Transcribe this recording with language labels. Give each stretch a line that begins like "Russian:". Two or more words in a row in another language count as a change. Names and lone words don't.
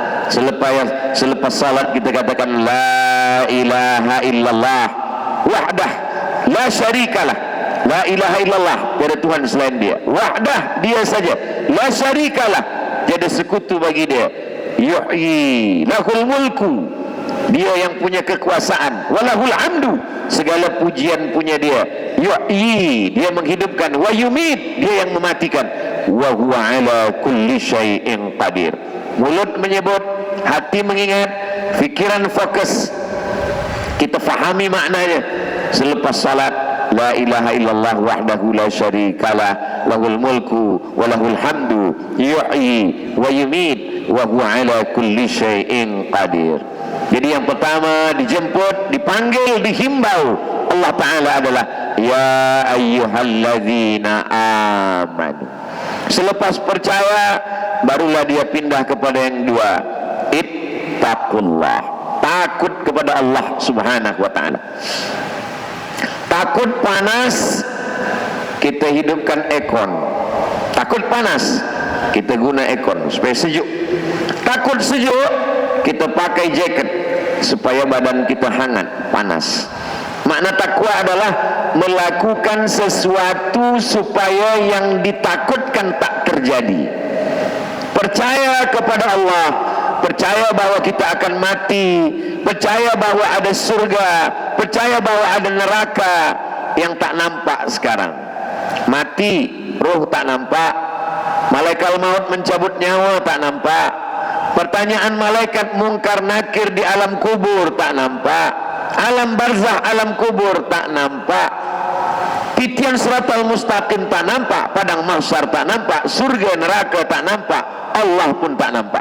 Malay: Selepas salat kita katakan
Arabic: لا إله إلا الله وحده لا شريك له، لا إله إلا الله,
Malay: tiada Tuhan selain dia, wahdah, dia saja,
Arabic: لا شريك له,
Malay: tiada sekutu bagi dia,
Arabic: يحيي له الملك,
Malay: dia yang punya kekuasaan,
Arabic: وله الحمد,
Malay: segala pujian punya dia, yuhyi, dia menghidupkan,
Arabic: ويميت,
Malay: dia yang mematikan,
Arabic: وهو على كل شيء قدير.
Malay: Mulut menyebut, hati mengingat, fikiran fokus, kita fahami maknanya. Selepas salat,
Arabic: لا إله إلا الله وحده لا شريك له، له الملك وله الحمد، يحيي ويميت وهو على كل شيء قدير.
Malay: Jadi yang pertama dijemput, dipanggil, dihimbau Allah Ta'ala adalah
Arabic: يا أيها الذين آمنوا.
Malay: Selepas percaya, barulah dia pindah kepada yang dua, ittaqullah, takut kepada Allah
Arabic: سبحانه وتعالى.
Malay: Takut panas, kita hidupkan aircon. Takut panas, kita guna aircon supaya sejuk. Takut sejuk, kita pakai jaket supaya badan kita hangat, panas. Makna takwa adalah melakukan sesuatu supaya yang ditakutkan tak terjadi. Percaya kepada Allah, percaya bahwa kita akan mati, percaya bahwa ada surga, percaya bahwa ada neraka yang tak nampak sekarang. Mati, roh tak nampak, malaikat maut mencabut nyawa tak nampak, pertanyaan malaikat mungkar nakir di alam kubur tak nampak, alam barzah, alam kubur tak nampak, titian siratal mustaqim tak nampak, padang mahsyar tak nampak, surga neraka tak nampak, Allah pun tak nampak.